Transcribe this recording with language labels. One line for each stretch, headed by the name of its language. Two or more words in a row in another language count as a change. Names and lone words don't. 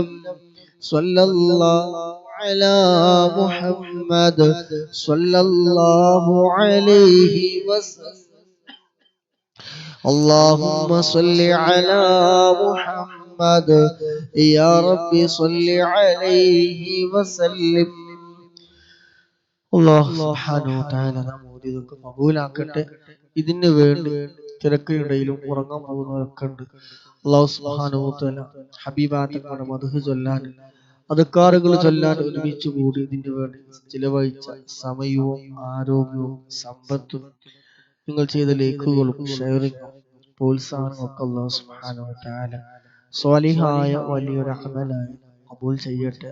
Arabic: صلى الله على محمد صلى الله عليه وسلم. اللهم صل على محمد يا رب صل عليه وسلم. الله سبحانه وتعالى
Malayalam: നമ്മെ ഇതൊക്കെ കബൂലാക്കട്ടെ. ഇതിനു വേണ്ടി തിരക്കിനിടയിലും ഉറങ്ങാൻ പോകുന്നവരൊക്കെ ഉണ്ട്.
Arabic: الله سبحانه وتعالى
Malayalam: ഹബീബാത്തങ്ങളുടെ മദ്ഹ് ചൊല്ലാൻ അദ്കാറുകൾ ചൊല്ലാൻ ഒരുമിച്ച് കൂടി ഇതിനു വേണ്ടി ചിലവഴിച്ച സമയവും ആരോഗ്യവും സമ്പത്തും നിങ്ങൾ ചെയ്ത ലൈക്കുകളും ഷെയറിങ്ങും പ്രോത്സാഹനവും ഒക്കെ
Arabic: الله سبحانه وتعالى
Malayalam: സ്വാലിഹായ വലിയൊരു അമലായി കബൂൽ ചെയ്യട്ടെ.